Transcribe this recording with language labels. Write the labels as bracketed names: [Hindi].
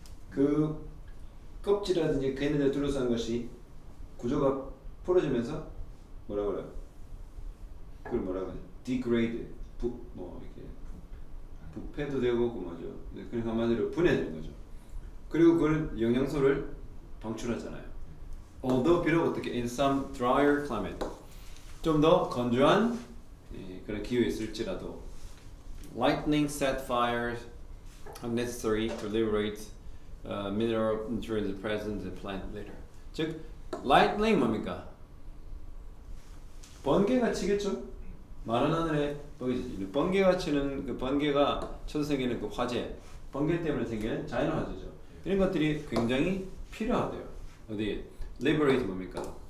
[Korean] 그 껍질이라든지 걔네들 둘러싼 것이 구조가 풀어지면서 뭐라 그래요? 그걸 뭐라 그래? degrade, 이렇게 부패도 되고 그 뭐죠? 그러니까 한마디로 분해되는 거죠. 그리고 그걸 영양소를 방출하잖아요. [English] Although [Korean] 비록 어떻게 [English] in some drier climate [Korean] 좀 더 건조한 그런 기후에 있을지라도 [English] lightning set fires are necessary to liberate mineral nutrients present in the plant later. [Korean] 즉 lightning 뭡니까? 번개가 치겠죠? 마른 하늘에 번개가 치는 그 번개가 쳐서 생기는 그 화재, 번개 때문에 생기는 자연 화재죠. 이런 것들이 굉장히 필요하대요. 어디 liberate 뭡니까?